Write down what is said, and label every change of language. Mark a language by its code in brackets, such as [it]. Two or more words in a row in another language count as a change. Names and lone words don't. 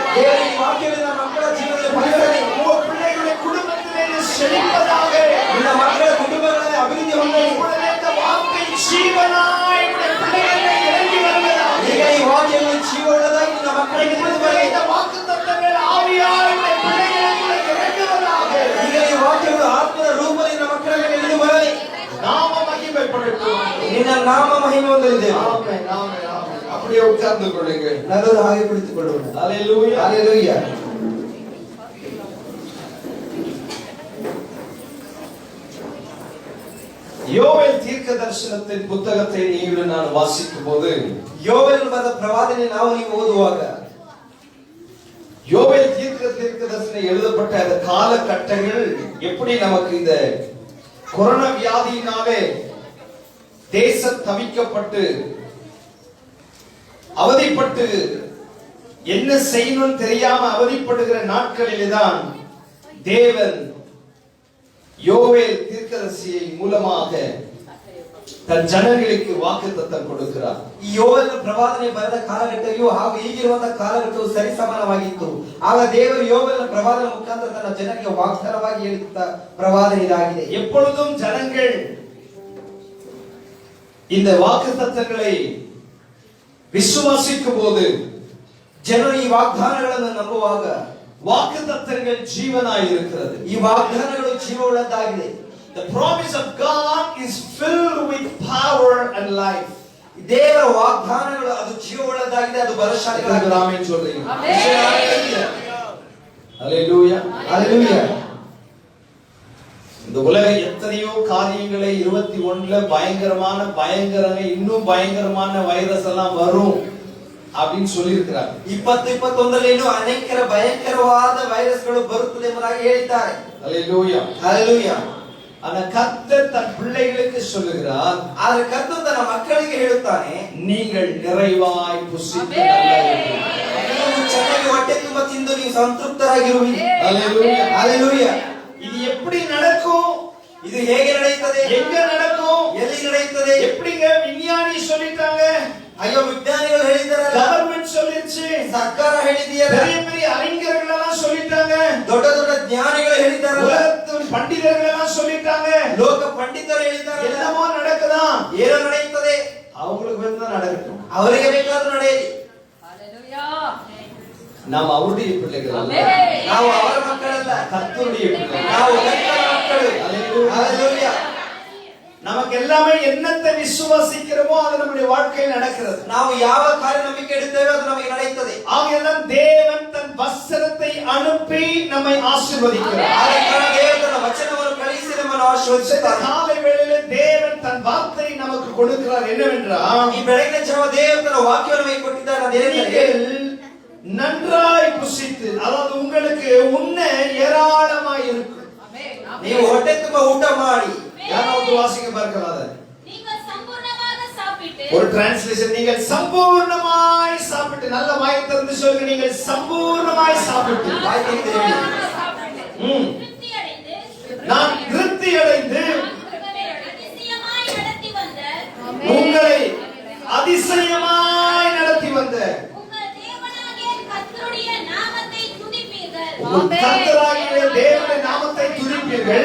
[ta] பிள்ளைகளை குடும்பத்திலே செழிப்பதாக வார்த்தை ஜீவனாய் பிள்ளைகளை இறங்கி வருவதாக வாக்குத்தத்தங்கள் ஆவியாய் அப்படியே உட்கார்ந்து கொள்ளுங்க. நல்ல ஆவி பிடித்துக் கொள்ளுங்க. ஹல்லேலூயா, ஹல்லேலூயா. யோவேல் தீர்க்கதரிசனத்தின் புத்தகத்தை நீங்கள் நான் வாசிக்கும் போது [kn] யோவேல் ಬರೆದ ಪ್ರವಾದನೆ ನಾವು ನೀವು ಓದುವಾಗ [ta] யோவேல் தீர்க்கதரிசனம் எழுதப்பட்ட அந்த காலகட்டங்கள் எப்படி நமக்கு இந்த கொரோனா வியாதியினாலே தேசம் தவிக்கப்பட்டு அவதிப்பட்டு என்ன செய்யணும் தெரியாம அவதிப்படுகிற நாட்களிலே தான் தேவன் யோவேல் தீர்க்கதரிசியை மூலமாக தன் [kn] ಜನಗಳಿಗೆ ವಾಗ್ದಾನ ಕೊಡುತ್ತಾರೆ. ಈ ಯೋವೇಲ್ ಪ್ರವಾದನೆ ಬರೆದ ಕಾಲಘಟ್ಟವು ಹಾಗೂ ಈಗಿರುವಂತ ಕಾಲಘಟ್ಟವು ಸರಿ ಸಮಾನವಾಗಿತ್ತು. ಆಗ ದೇವರು ಯೋವೇಲ್ ಪ್ರವಾದನೆ ಮುಖಾಂತರ ತನ್ನ ಜನರಿಗೆ ವಾಗ್ದಾನವಾಗಿ ಹೇಳಿದ ಪ್ರವಾದನೆ ಇದಾಗಿದೆ. [ta] எப்பொழுதும் ஜனங்கள் இந்த வாக்குத்தத்தங்களை விசுவாசிக்கும் போது, [kn] ಜನರು ಈ ವಾಗ್ದಾನಗಳನ್ನು ನಂಬುವಾಗ [ta] வாக்குத்தத்தங்கள் ಜೀವನಾಗಿ இருக்கிறது. [kn] ಈ ವಾಗ್ದಾನಗಳು ಜೀವವುಳ್ಳದ್ದಾಗಿದೆ. [en] The promise of God is filled with power and life. [kn] ದೇವರ ವಾಗ್ದಾನಗಳು ಅದು ಜೀವವುಳ್ಳದ್ದಾಗಿದೆ, ಅದು ಬಲಶಾಲಿಯಾಗಿದೆ. [ta] ಆಮೆನ್ சொல்றீங்க. ஹல்லேலூயா, ஹல்லேலூயா. இந்த உலக எத்தனையோ காரியங்களை 21ல பயங்கரங்க இன்னும் பயங்கரமான வைரஸ் எல்லாம் வரும் அப்படின்னு சொல்லி இருக்கிறார். [kn] 2021ರಲ್ಲಿ ಇನ್ನೂ ಅನೇಕ ಭಯಂಕರವಾದ ವೈರಸ್ಗಳು ಬರುತ್ತದೆ ಎಂಬುದಾಗಿ ಹೇಳಿದ್ದಾರೆ. [ta] ஹல்லேலூயா, ஹல்லேலூயா. ஆனா கர்த்தர் தன் பிள்ளைகளுக்கு சொல்லுகிறார், [kn] ಆದರೆ ಕರ್ತನು ತನ್ನ ಮಕ್ಕಳಿಗೆ ಹೇಳುತ್ತಾನೆ, [ta] நீங்கள் நிறைவாய் புசித்து நல்ல [kn] ನೀವು ಚೆನ್ನಾಗಿ ಹೊಟ್ಟೆ ತುಂಬ ತಿಂದು ನೀವು ಸಂತೃಪ್ತರಾಗಿರುವಿರಿ. [ta] ஹல்லேலூயா, ஹல்லேலூயா. இது எப்படி நடக்கும்? [kn] இது ಹೇಗೆ ನಡೆಯುತ್ತದೆ? [ta] எங்க நடக்கும்? [kn] ಎಲ್ಲಿ ನಡೆಯುತ್ತದೆ? [ta] எப்படிங்க? விஞ்ஞானி சொல்லிட்டாங்க, [kn] ಅಯ್ಯೋ ವಿಜ್ಞಾನಿಗಳು ಹೇಳಿದಾರಲ್ಲ, [ta] ಗವರ್ನಮೆಂಟ್ சொல்லிருச்சு, [kn] ಸರ್ಕಾರ ಹೇಳಿದೆಯಲ್ಲ, [ta] பெரிய அறிஞர்கள் எல்லாம் சொல்லிட்டாங்க, [kn] ದೊಡ್ಡ ಜ್ಞಾನಿಗಳು ಹೇಳಿದಾರಲ್ಲ, [ta] உலகத்தின் பண்டிதர்கள் எல்லாம் சொல்லிட்டாங்க, [kn] ಲೋಕ ಪಂಡಿತರು ಹೇಳಿದಾರಲ್ಲ, [ta] என்னமோ நடக்குதா? [kn] ಏನೋ ನಡೆಯುತ್ತದೆ. [ta] அவங்களுக்கு வேணும்னா நடக்கட்டும், [kn] ಅವರಿಗೆ ಬೇಕಾದ್ರೂ ನಡೆಯಲಿ. [ta] நாம் அவருடைய பிள்ளைகள் அல்ல, [kn] ನಾವು ಅವರ ಮಕ್ಕಳಲ್ಲ, [ta] கர்த்தருடைய பிள்ளைகள், [kn] ನಾವು ಕರ್ತನ ಮಕ್ಕಳು. [ta] ஹல்லேலூயா. நமக்கு எல்லாமே என்னத்தை விசுவாசிக்கிறோமோ அது நம்முடைய வாழ்க்கையில் நடக்கிறது. [kn] ನಾವು ಯಾವ ಕಾರ್ಯ ನಂಬಿಕೆ ಇಡುತ್ತೇವೆ ಅದು ನಮಗೆ ನಡೆಯುತ್ತದೆ. [ta] ஆகையால் தேவன் தன் வசனத்தை அனுப்பி நம்மை ஆசீர்வதிக்கிறார். [kn] ಆಗ ದೇವರು ತನ್ನ ವಚನವನ್ನು ಕಳುಹಿಸಿ ನಮ್ಮನ್ನು ಆಶೀರ್ವದಿಸುತ್ತಾನೆ. [ta] காலை வேளையிலே தேவன் தன் வார்த்தையை நமக்கு கொடுக்கிறார். என்னவென்றால், [kn] ಈ ಬೆಳಗಿನ ಜಾವ ದೇವರು ತನ್ನ ವಾಕ್ಯವನ್ನು ನಮಗೆ ಕೊಟ್ಟಿದ್ದಾನೆ. ಅದೇನೆಂದರೆ, [ta] நன்றாய் புசித்து, அதாவது உங்களுக்கு உண்ண ஏராளமாய் இருக்கும். [kn] ನೀವು ಹೊಟ್ಟೆ ತುಂಬ ಊಟ ಮಾಡಿ. [ta] யாராவது வாசிக்க பார்க்கலாம். நீங்கள் சம்பூர்ணமாக ஒரு டிரான்ஸ்லேஷன், நீங்கள் சம்பூர்ணமாய் சாப்பிட்டு, நல்ல வாயை திறந்து சொல்லுங்க, நீங்கள் சம்பூர்ணமாய் சாப்பிட்டு, நான் திருப்தி அடைந்து உங்களை அதிசயமாய் நடத்தி வந்த கர்த்தராகிய தேவனுடைய நாமத்தை துதிப்பீர்கள்.